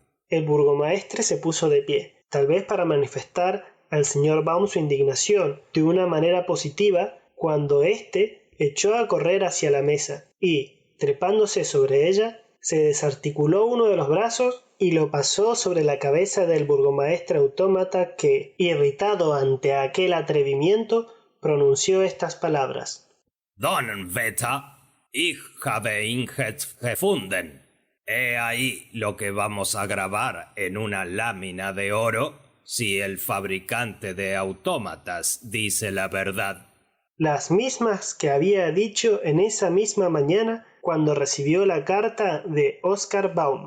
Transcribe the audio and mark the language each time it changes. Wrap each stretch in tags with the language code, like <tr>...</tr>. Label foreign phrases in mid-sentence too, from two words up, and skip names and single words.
<es>El burgomaestre se puso de pie, tal vez para manifestar al señor Baum su indignación de una manera positiva, cuando éste echó a correr hacia la mesa y, trepándose sobre ella, se desarticuló uno de los brazos y lo pasó sobre la cabeza del burgomaestre autómata que, irritado ante aquel atrevimiento, pronunció estas palabras:</es> <de>Donnerwetter, ich habe ihn gefunden.</de> <es>He ahí lo que vamos a grabar en una lámina de oro si el fabricante de autómatas dice la verdad. Las mismas que había dicho en esa misma mañana cuando recibió la carta de Oscar Baum.</es>